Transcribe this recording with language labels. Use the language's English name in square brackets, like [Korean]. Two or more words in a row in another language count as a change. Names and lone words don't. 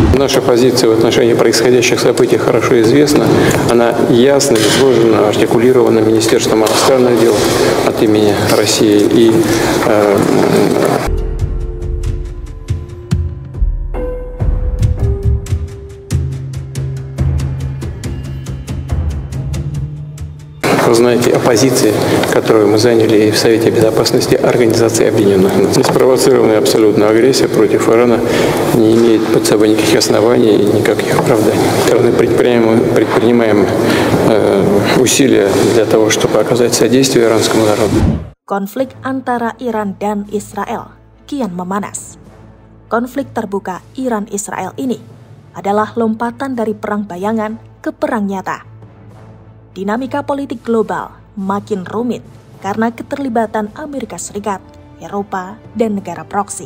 [Russian] Наша позиция в отношении происходящих событий хорошо известна. Она ясно изложена, артикулирована Министерством иностранных дел от имени России и вы знаете о позиции, которую мы заняли в Совете Безопасности Организации Объединенных Наций. Неспровоцированная абсолютно агрессия против Ирана не имеет под собой никаких оснований и никаких оправданий. Мы предпринимаем усилия для того, чтобы оказать содействие иранскому народу. [Indonesian] Konflik antara Iran dan Israel kian memanas. Konflik terbuka Iran-Israel ini adalah lompatan dari perang bayangan ke perang nyata. Dinamika politik global makin rumit karena keterlibatan Amerika Serikat, Eropa, dan negara proksi.